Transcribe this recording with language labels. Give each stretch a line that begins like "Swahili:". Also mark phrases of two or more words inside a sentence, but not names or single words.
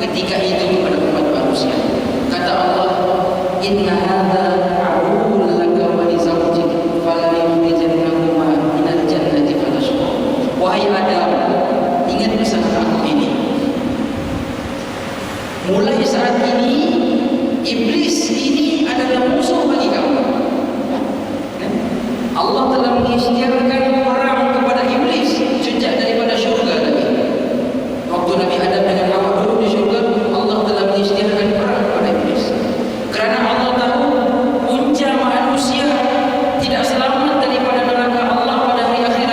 Malay: ketika itu kepada umat manusia. Kata Allah,
Arabic: إن هذا عدو لك ولزوجك فلا يخرجنكما من الجنة فتشقى.
Malay: Wahai Adam, ingat pesan aku ini. Mulai saat ini iblis ini adalah musuh bagi kamu. Allah telah mengisytiharkan perang kepada iblis sejak daripada syurga lagi. Waktu Nabi Adam dengan Hawa dulu di syurga, Allah telah mengisytiharkan perang kepada iblis. Kerana Allah tahu punca manusia tidak selamat daripada neraka Allah pada hari akhirat.